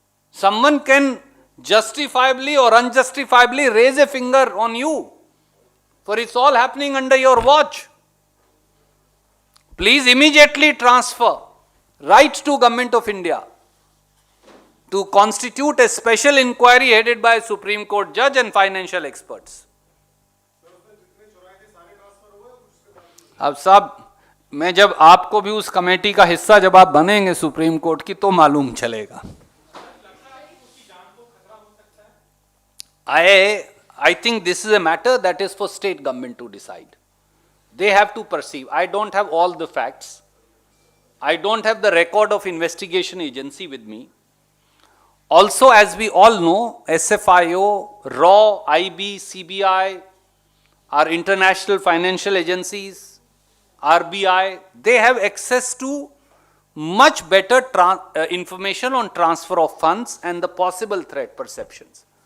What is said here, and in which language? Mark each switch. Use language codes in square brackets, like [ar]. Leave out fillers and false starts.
[en] Someone can justifiably or unjustifiably raise a finger on you, for it's all happening under your watch. Please immediately transfer right to Government of India to constitute a special inquiry headed by a Supreme Court judge and financial experts. [hi] अब साहब, मैं जब आपको भी उस committee का हिस्सा जब आप बनेंगे सुप्रीम कोर्ट की, तो मालूम चलेगा। [en] I think this is a matter that is for state government to decide. They have to perceive. I don't have all the facts. I don't have the record of investigation agency with me. Also, as we all know, SFIO, RAW, IB, CBI, our international financial agencies, RBI, they have access to much better information on transfer of funds and the possible threat perceptions.